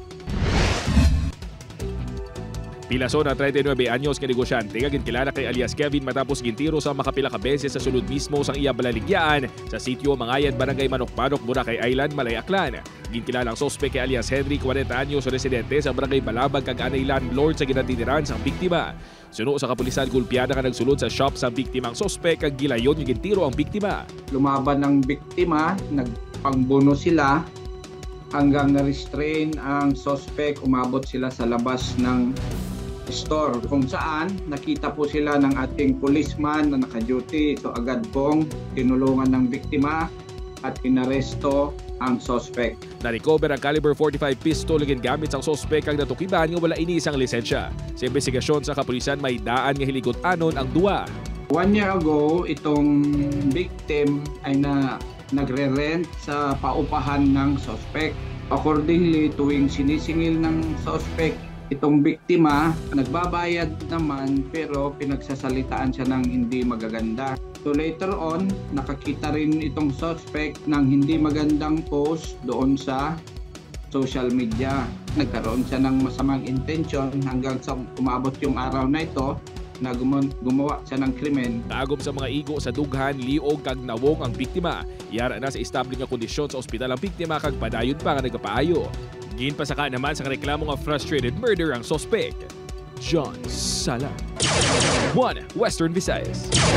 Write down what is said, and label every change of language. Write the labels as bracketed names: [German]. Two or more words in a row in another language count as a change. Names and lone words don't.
[Hiligaynon] Pilason na 39 anyos ka negosyante nga ginkilala kay alias Kevin matapos gintiro sa makapila ka beses sa sulod mismo sang iya balaligyaan sa sitio Mangayan, Barangay Manok-Manok, Boracay Island, Malay, Aklan. Ginkilalang sospek kay alias Henry, 40 anyos, residente sa Barangay Balabag kag anay landlord sa ginatiniran sang biktima. Suno sa kapulisan, gulpiyada nga nagsulod sa shop sa biktimang sospek kag gilayon nga gintiro ang biktima. [Filipino] Lumaban ng biktima, nagpangbuno sila hanggang na-restrain ang sospek, umabot sila sa labas ng store kung saan nakita po sila ng ating policeman na naka-duty. So agad pong tinulungan ng biktima at inaresto ang sospek. [Hiligaynon] Na-recover ang caliber 45 pistol na gamit sang sospek ang natukiban nga wala ini isang lisensya. Sa investigasyon sa kapulisan, may daan nga hiligot-anon ang duwa. [English] 1 year ago, [Filipino] itong victim ay nagre-rent sa paupahan ng sospek. Accordingly, tuwing sinisingil ng sospek itong biktima, nagbabayad naman pero pinagsasalitaan siya ng hindi magaganda. [English] So later on, [Filipino] nakakita rin itong suspect ng hindi magandang post doon sa social media. Nagkaroon siya ng masamang intention hanggang sa umabot yung araw na ito na gumawa siya ng krimen. [Hiligaynon] Tagom sa mga igo sa dughan, liog kag nawong ang biktima. Iyara na sa estable nga kondisyon sa ospital ang biktima kag padayon pa nga nagapaayo. Ginpasaka naman sa reklamo nga frustrated murder ang sospek. John Sala, 1 Western Visayas.